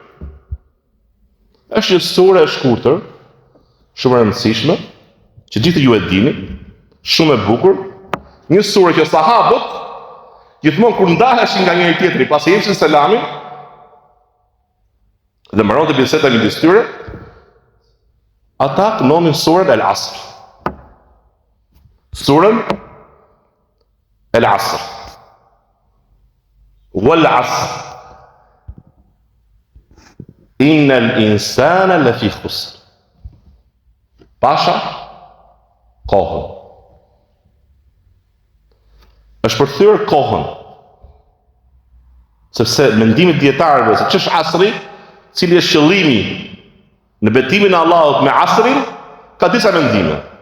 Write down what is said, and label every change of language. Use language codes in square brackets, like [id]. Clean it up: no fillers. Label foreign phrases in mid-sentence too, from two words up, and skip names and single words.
[sq] Është një sure e shkurtër, shumë e rëndësishme, që gjithë ju e dini, shumë e bukur, një sure që sahabët gjithmonë kur ndaheshin nga njëri tjetri, pasi jepshin selamin, dhe mbaron të biseda midis tyre, ata kënonin surën El-Asr. Surën El-Asr. [ar] والعصر. إن الإنسان لفي خسر. [sq] Pasha kohën. Është përthyer kohën. Sepse mendimi dietarëve se ç'është asri, cili është qëllimi në betimin e Allahut me asrin, ka disa mendime.